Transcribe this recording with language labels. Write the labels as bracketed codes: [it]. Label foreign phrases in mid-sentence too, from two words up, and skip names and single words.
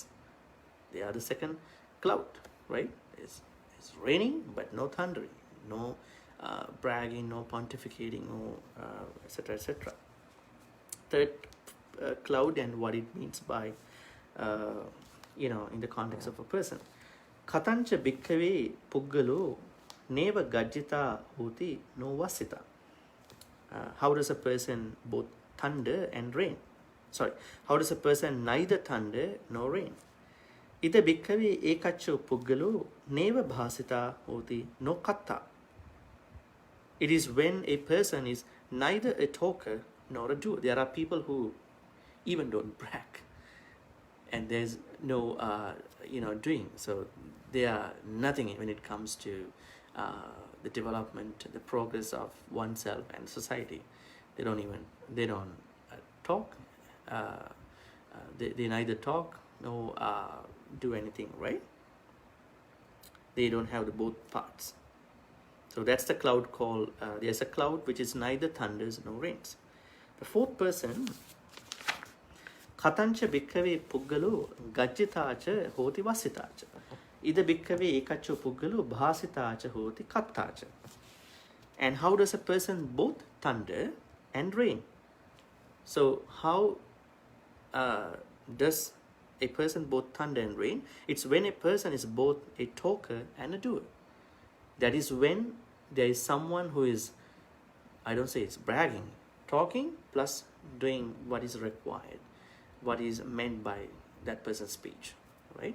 [en] They are the second cloud, right? It's raining, but no thundering, no bragging, no pontificating, no etc. etc. Third cloud and what it means by, in the context of a person. [pi] Katancha bhikkhave puggalo neva gajjita hoti no vasita. [en] How does a person both thunder and rain? Sorry, how does a person neither thunder nor rain? [pi] Ida bhikkhave ekaccho puggalo neva bhasita hoti no katta. [en] It is when a person is neither a talker nor a doer. There are people who even don't brag, and there's no doing. So they are nothing when it comes to the development, the progress of oneself and society. They don't talk. They neither talk nor do anything, right? They don't have the both parts. So that's the cloud called, there's a cloud which is neither thunders nor rains. The fourth person, [pi] katancha bhikkhave puggalo gajjitacha hoti vasitacha. Ida bhikkhave ekaccho puggalo bhasitacha hoti kattacha. [en] And how does a person both thunder and rain? So how does a person both thunder and rain? It's when a person is both a talker and a doer. That is when there is someone who is, I don't say it's bragging, talking plus doing what is required, what is meant by that person's speech, right?